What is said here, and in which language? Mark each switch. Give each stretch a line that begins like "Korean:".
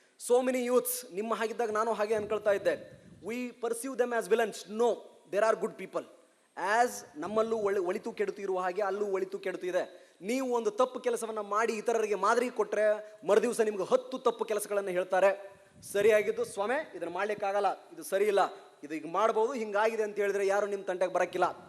English: So many youths,
Kannada: ನಿಮ್ಮ ಹಾಗಿದ್ದಾಗ ನಾನು ಹಾಗೆ ಅನ್ಕೊಳ್ತಾ ಇದ್ದೆ.
English: We perceive them as villains. No, there are good people.
Kannada: As ನಮ್ಮಲ್ಲೂ ಒಳಿತು ಕೆಡುತು ಇರುವ ಹಾಗೆ ಅಲ್ಲೂ ಒಳಿತು ಕೆಡುತು ಇದೆ. ನೀವು ಒಂದು ತಪ್ಪು ಕೆಲಸವನ್ನು ಮಾಡಿ ಇತರರಿಗೆ ಮಾದರಿ ಕೊಟ್ಟರೆ ಮರುದಿವಸ ನಿಮ್ಗೆ 10 ತಪ್ಪು ಕೆಲಸಗಳನ್ನು ಹೇಳ್ತಾರೆ. ಸರಿಯಾಗಿದ್ದು, ಸ್ವಾಮಿ ಇದನ್ನು ಮಾಡ್ಲಿಕ್ಕಾಗಲ್ಲ, ಇದು ಸರಿ ಇಲ್ಲ, ಇದು ಈಗ ಮಾಡ್ಬೋದು, ಹಿಂಗಾಗಿದೆ ಅಂತ ಹೇಳಿದ್ರೆ ಯಾರು ನಿಮ್ಮ ತಂಟೆಗೆ ಬರಕ್ಕಿಲ್ಲ.